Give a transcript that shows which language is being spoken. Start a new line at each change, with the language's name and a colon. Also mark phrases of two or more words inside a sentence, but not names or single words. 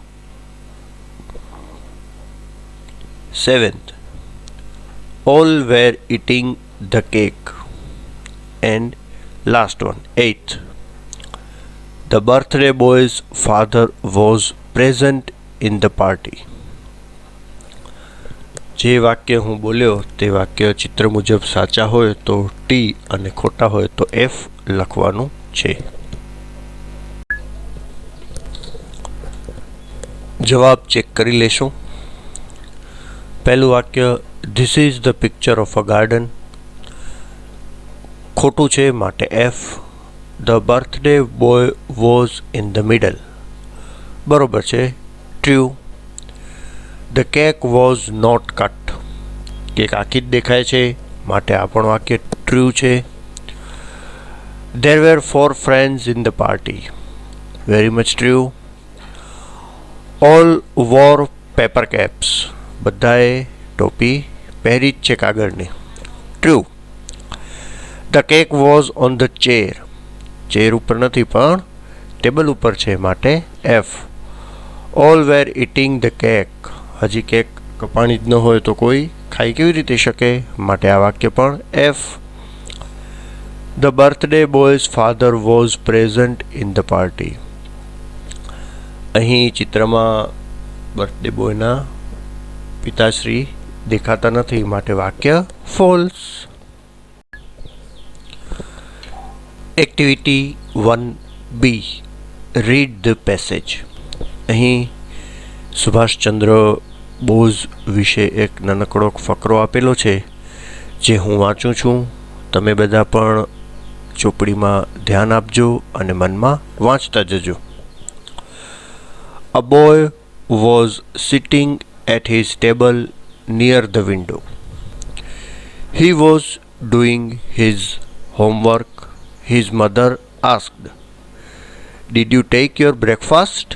English: Seventh, all were eating the cake. And last one, eighth, the birthday boy's father was present in the party.
Gujarati: જે વાક્ય હું બોલ્યો તે વાક્ય ચિત્ર મુજબ સાચા હોય તો ટી અને ખોટા હોય તો એફ લખવાનું છે. જવાબ ચેક કરી લેશું. પહેલું વાક્ય,
English: This is the picture of a garden.
Gujarati: ખોટું છે માટે એફ.
English: The birthday boy was in the middle.
Gujarati: બરોબર છે, ટ્રુ.
English: The cake was not cut.
Gujarati: કેક આખી જ દેખાય છે માટે આ પણ વાક્ય ટ્રુ છે.
English: There were 4 friends in the party. Very much true. All wore paper caps.
Gujarati: બધાએ ટોપી પહેરી જ છે કાગળની.
English: True. The cake was on the chair.
Gujarati: ચેર ઉપર નથી પણ ટેબલ ઉપર છે માટે F.
English: All were eating the cake.
Gujarati: હજી કેક કપાણી જ ન હોય તો કોઈ ખાઈ કેવી રીતે શકે માટે આ વાક્ય પણ F.
English: The birthday boy's father was present in the party.
Gujarati: અહીં ચિત્રમાં
English: birthday boyના
Gujarati: પિતાશ્રી દેખાતા નથી માટે વાક્ય ફોલ્સ.
English: activity 1B, read the passage.
Gujarati: અહીં સુભાષચંદ્ર બોઝ વિશે એક નાનકડો ફકરો આપેલો છે જે હું વાંચું છું. તમે બધા પણ ચોપડીમાં ધ્યાન આપજો અને મનમાં વાંચતા જજો.
English: A boy was sitting at his table near the window. He was doing his homework. His mother asked, Did you take your breakfast?